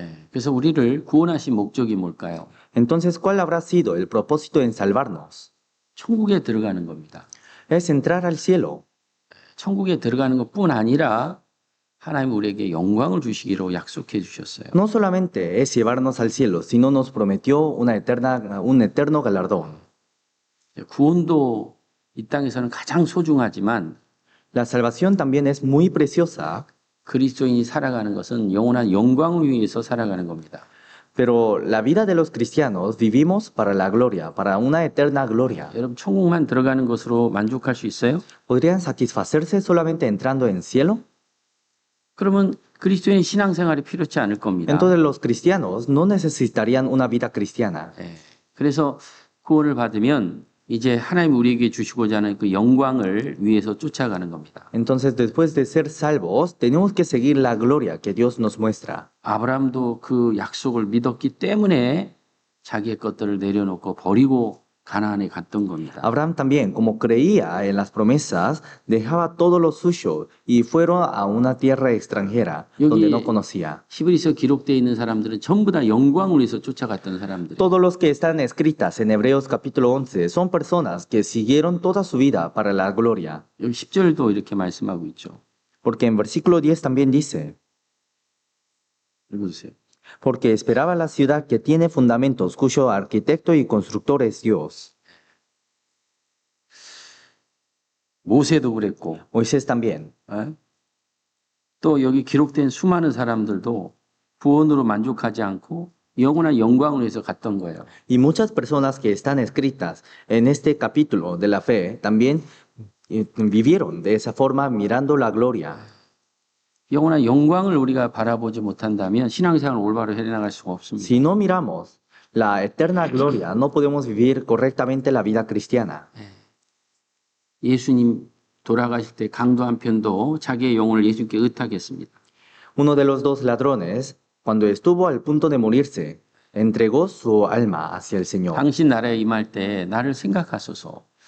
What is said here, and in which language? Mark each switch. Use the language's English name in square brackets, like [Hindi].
[Korean] 그래서 우리를 구원하신 목적이 뭘까요? [Spanish] Entonces, ¿cuál habrá sido el propósito en salvarnos? [Korean] 천국에 들어가는 겁니다. [Spanish] Es entrar al cielo. [Korean] 천국에 들어가는 것뿐 아니라 하나님 우리에게 영광을 주시기로 약속해 주셨어요. [Spanish] No solamente es llevarnos al cielo, sino nos prometió un eterno galardón. [Korean] 구원도 이 땅에서는 가장 소중하지만 [Spanish] La salvación también es muy preciosa, [Korean] 그리스도인이 살아가는 것은 영원한 영광을 위해서 살아가는 겁니다. [Spanish] pero la vida de los cristianos vivimos para la gloria, para una eterna gloria. [Korean] 여러분 천국만 들어가는 것으로 만족할 수 있어요? [Spanish] ¿Podrían satisfacerse solamente entrando en cielo? [Korean] 그러면 그리스도인 신앙생활이 필요치 않을 겁니다. [Spanish] Entonces los cristianos no necesitarían una vida cristiana. [Korean] 그래서 구원을 받으면 이제 하나님 우리에게 주시고자 하는 그 영광을 위해서 쫓아가는 겁니다. [Spanish] Entonces después de ser salvos, tenemos que seguir la gloria que Dios nos muestra. [Korean] 아브라함도 그 약속을 믿었기 때문에 자기의 것들을 내려놓고 버리고 가나안에 갔던 겁니다. [Spanish] Abraham también, como creía en las promesas, dejaba todo lo suyo y fueron a una tierra extranjera donde no conocía. [Korean] 히브리서 기록되어 있는 사람들은 전부 다 영광을 위해서 쫓아갔던 사람들. [Spanish] Todos los que están escritas en Hebreos capítulo 11 son personas que siguieron toda su vida para la gloria. [Korean] 여기 10절도 이렇게 말씀하고 있죠. [Spanish] Porque en versículo 10 también dice, [Korean] 읽어주세요. [Spanish] porque esperaba la ciudad que tiene fundamentos, cuyo arquitecto y constructor es Dios. [Korean] 모세도 그랬고, [Spanish] Moisés también. [Korean] 또 여기 기록된 수많은 사람들도 구원으로 만족하지 않고 영원한 영광을 위해서 갔던 거예요. [Spanish] Y muchas personas que están escritas en este capítulo de la fe también vivieron de esa forma mirando la gloria. [Korean] 영원한 영광을 우리가 바라보지 못한다면 신앙생활을 올바로 해나갈 수가 없습니다. [Spanish] Si no miramos la eterna gloria, no podemos vivir correctamente la vida cristiana. [Korean] 예수님 돌아가실 때 강도 한 편도 자기의 영혼을 예수님께 의탁했습니다. [Spanish] Uno de los dos ladrones, cuando estuvo al punto de morirse, entregó su alma hacia el Señor. [Korean] 당신 나라에 임할 때 나를 생각하소서.